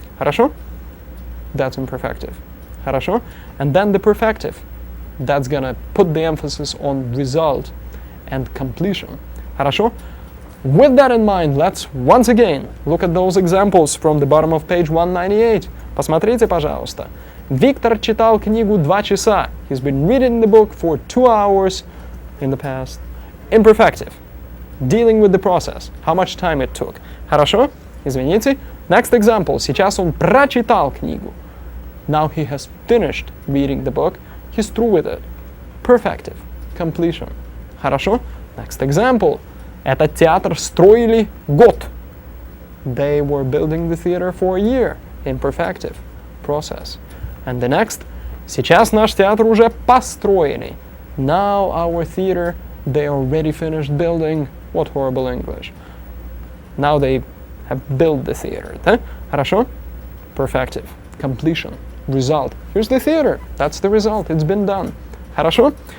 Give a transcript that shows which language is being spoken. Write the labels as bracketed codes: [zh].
[en] Хорошо? That's imperfective. Хорошо? And then the perfective. That's gonna put the emphasis on result and completion. Хорошо? With that in mind, let's once again look at those examples from the bottom of page 198. [ru] Посмотрите, пожалуйста. Виктор читал книгу 2 часа. [en] He's been reading the book for 2 hours in the past. Imperfective. Dealing with the process. How much time it took. Хорошо? Извините. Next example. [ru] Сейчас он прочитал книгу. [en] Now he has finished reading the book. He's through with it. Perfective. Completion. Хорошо? Next example. [ru] Этот театр строили год. [en] They were building the theater for a year. Imperfective. Process. And the next. [ru] Сейчас наш театр уже построили. [en] Now our theater, they already finished building. What horrible English. Now they have built the theater. Да? Хорошо? Perfective. Completion. Result. Here's the theater. That's the result. It's been done. Хорошо?